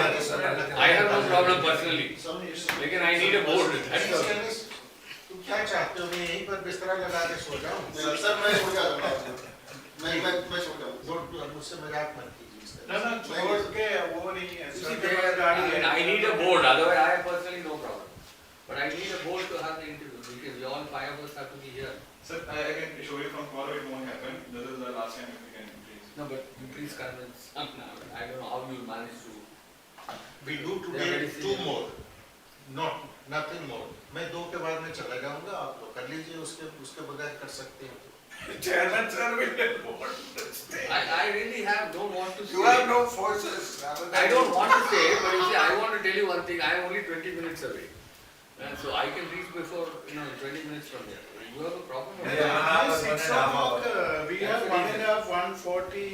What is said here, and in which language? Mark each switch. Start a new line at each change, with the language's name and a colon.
English: I have no problem personally. लेकिन I need a board.
Hindi: तुम क्या चाहते हो, मैं यहीं पर बिस्तरा लगा के सो जाऊं? सर मैं छोड़ के आ जाऊंगा आपको। मैं छोड़ के आऊंगा। मुझसे मजाक मत कीजिए इस तरह। ना छोड़ के वो नहीं है
English: See, I need a board. Otherwise, I have personally no problem. But I need a board to have the interview because we all five of us have to be here. Sir, I can show you from tomorrow it won't happen. This is the last time we can increase. No, but you please convince. I don't know how you manage to. We do today 2 more, nothing more.
Hindi: मैं 2 के बाद में चला जाऊंगा, आप लोग कर लीजिए, उसके बगैर कर सकते हैं।
English: Chairman sir will board. I really don't want to say. You have no forces. I don't want to say, but you see, I want to tell you one thing. I am only 20 minutes away. And so I can reach before, 20 minutes from here. You have a problem? Or Yeah, 6 o'clock, we have 1.5, 140,